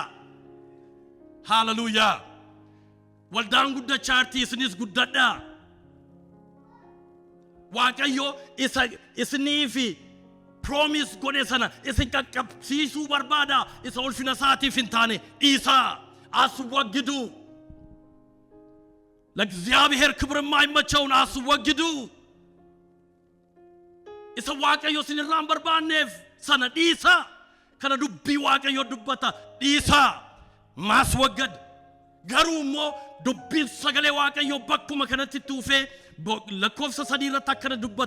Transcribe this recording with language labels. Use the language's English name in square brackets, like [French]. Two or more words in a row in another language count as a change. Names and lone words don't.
[Oromo] Hallelujah. Waldaan guddachaa jirti, isinis guddadhaa. Waaqayyo isiniifi promise godhe sana isin qaqqabsiisuu barbaada. Isa ulfina isaatiif hin taane dhiisaa [Amharic] አስወግዱ። ለእግዚአብሔር ክብር የማይመቸውን አስወግዱ። [Oromo] isa Waaqayyo sinirraan barbaanneef sana dhiisa. Kana dubbii Waaqayyo dubbata dhiisa maaswaggad. Garuu immoo dubbiin sagalee Waaqayyo bakkuma kanatti tuufee lakkoofsa 3 irratti akkana dubbata.